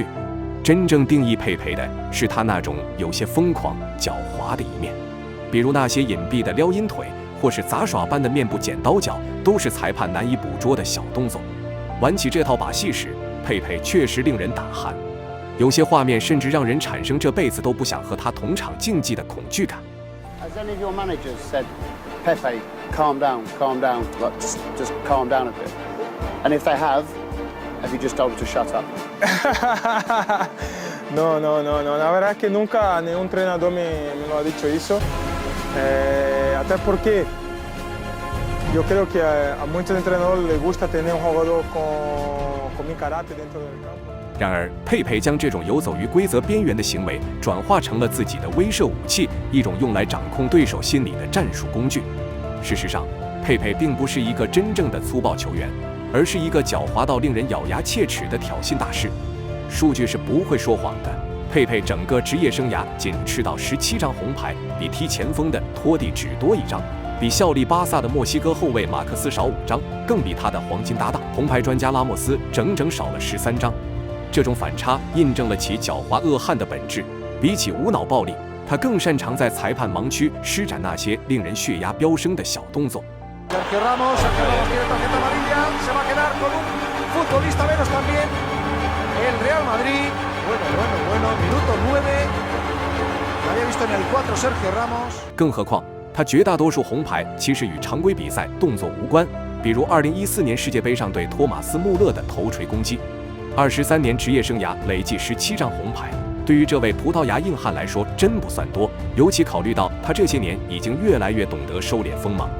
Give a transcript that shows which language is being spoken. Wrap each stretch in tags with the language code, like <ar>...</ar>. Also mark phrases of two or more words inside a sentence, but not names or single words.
<zh>真正定义佩佩的是他那种有些疯狂、狡猾的一面，比如那些隐蔽的撩阴腿，或是杂耍般的面部剪刀脚，都是裁判难以捕捉的小动作。玩起这套把戏时，佩佩确实令人打鼾，有些画面甚至让人产生这辈子都不想和他同场竞技的恐惧感。</zh> <en>Has any of your managers said, Pepe, calm down, like, just calm down a bit? And if they have you just told him to shut up?</en> <es>No, la verdad es que nunca ningún entrenador me lo ha dicho eso. Hasta porque yo creo que a muchos entrenadores les gusta tener un jugador con mi carácter dentro del campo.</es> <zh>然而，佩佩将这种游走于规则边缘的行为转化成了自己的威慑武器，一种用来掌控对手心理的战术工具。事实上，佩佩并不是一个真正的粗暴球员，而是一个狡猾到令人咬牙切齿的挑衅大师。数据是不会说谎的，佩佩整个职业生涯仅吃到17张红牌，比踢前锋的托蒂只多1张，比效力巴萨的墨西哥后卫马克斯少5张，更比他的黄金搭档红牌专家拉莫斯整整少了13张。这种反差印证了其狡猾恶汉的本质。比起无脑暴力，他更擅长在裁判盲区施展那些令人血压飙升的小动作。</zh> <es>Sergio Ramos tiene tarjeta amarilla, se va a quedar con un futbolista menos también. El Real Madrid, bueno, minuto 9. Había visto en el 4 Sergio Ramos.</es> <zh>更何况，他绝大多数红牌其实与常规比赛动作无关，比如2014年世界杯上对托马斯·穆勒的头锤攻击。23年职业生涯累计17张红牌，对于这位葡萄牙硬汉来说真不算多，尤其考虑到他这些年已经越来越懂得收敛锋芒。</zh>